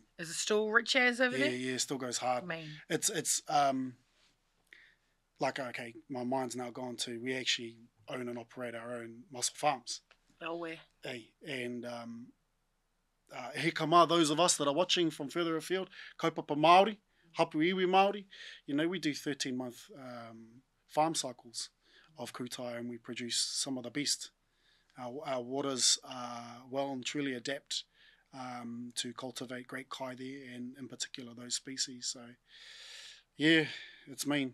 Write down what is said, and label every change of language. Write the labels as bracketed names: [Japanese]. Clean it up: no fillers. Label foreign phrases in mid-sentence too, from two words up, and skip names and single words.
[English] Is it still rich as over there? Yeah, still goes hard. Man. It's like, okay, my mind's now gone to, we actually own and operate our own mussel farms. Oh, where? Hey, and [Māori] he kama, [English] those of us that are watching from further afield, [Māori] kaupapa Māori, hapū iwi Māori, [English] we do 13-month farm cycles of kutai, and we produce some of the best. Our waters well and truly adapt to cultivate great kai there, and in particular those species. So yeah, it's mean.